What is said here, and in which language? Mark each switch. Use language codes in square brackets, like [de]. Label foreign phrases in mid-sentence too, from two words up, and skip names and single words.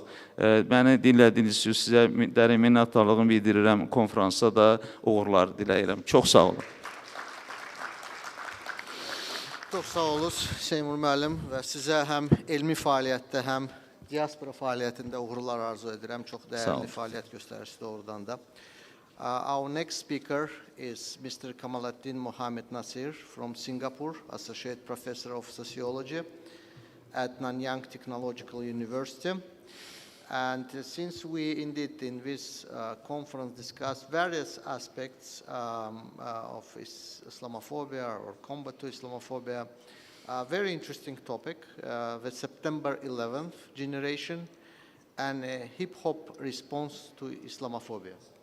[az] Məni dinlədiyiniz üçün sizə dərin minnətdarlığımı bildirirəm. Konfransa da uğurlar diləyirəm. Çox sağ olun. Çox sağ olun Seymur müəllim və sizə həm elmi fəaliyyətdə, həm diaspora fəaliyyətində uğurlar arzu edirəm. Çox dəyərli fəaliyyət göstərirsiniz doğrudan da. [en] Our next speaker is Mr. Kamaluddin Mohamed Nasir from Singapore, Associate Professor of Sociology at Nanyang Technological University. And since we indeed in this conference discussed various aspects of Islamophobia or combat to Islamophobia, a very interesting topic, the September 11th generation and a hip-hop response to Islamophobia.